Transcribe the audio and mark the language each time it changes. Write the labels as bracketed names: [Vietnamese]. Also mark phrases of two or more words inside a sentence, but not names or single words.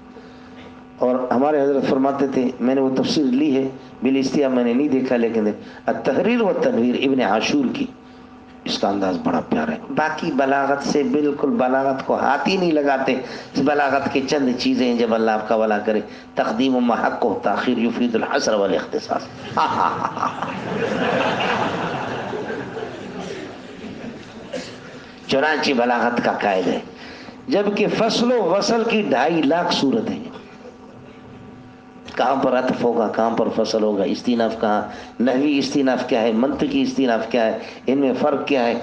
[Urdu] اور ہمارے حضرت فرماتے تھے، میں نے وہ تفسیر لی ہے بالاستیاء، میں نے نہیں دیکھا، لیکن التحریر و تنویر ابن عاشور کی، اس کا انداز بڑا پیارا ہے. باقی بلاغت سے بالکل بلاغت کو ہاتھ ہی نہیں لگاتے. اس بلاغت کی چند چیزیں ہیں جب اللہ آپ کا بھلا کرے. [Arabic] تقدیم و محق و تاخیر یفید الحصر والاختصاص. [Urdu] چنانچہ بلاغت کا قائد ہے، جبکہ فصل و وصل کی 2.5 لاکھ صورتیں ہیں. کہاں پر عطف ہوگا، کہاں پر فصل ہوگا، استیناف کہاں، نحوی استیناف کیا ہے، منطقی استیناف کیا ہے، ان میں فرق کیا ہے.